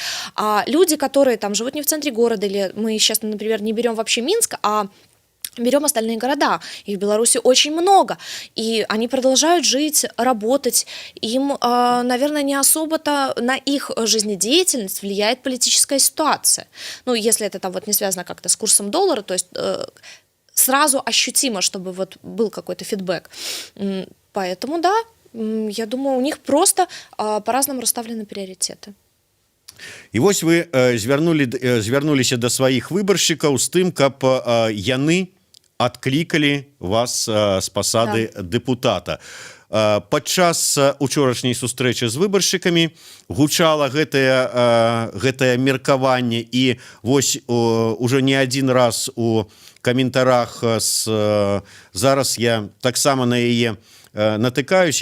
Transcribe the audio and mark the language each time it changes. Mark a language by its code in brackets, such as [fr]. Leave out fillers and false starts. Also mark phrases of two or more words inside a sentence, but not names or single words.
[ru] А люди, которые там живут не в центре города, или мы сейчас, например, не берем вообще Минск, а берем остальные города, их в Беларуси очень много, и они продолжают жить, работать, им, наверное, не особо-то на их жизнедеятельность влияет политическая ситуация. Ну, если это там вот не связано как-то с курсом доллара, то есть сразу ощутимо, чтобы вот был какой-то фидбэк. Поэтому, да, я думаю, у них просто по-разному расставлены приоритеты. [be] І вось вы звярнуліся да сваіх выбаршчыкаў з тым, каб яны адклікалі вас з пасады дэпутата. Падчас учорашняй сустрэчы з выбаршчыкамі гучала гэтае меркаванне, і вось уже не адзін раз у каментарах зараз я таксама на яе натыкаюся.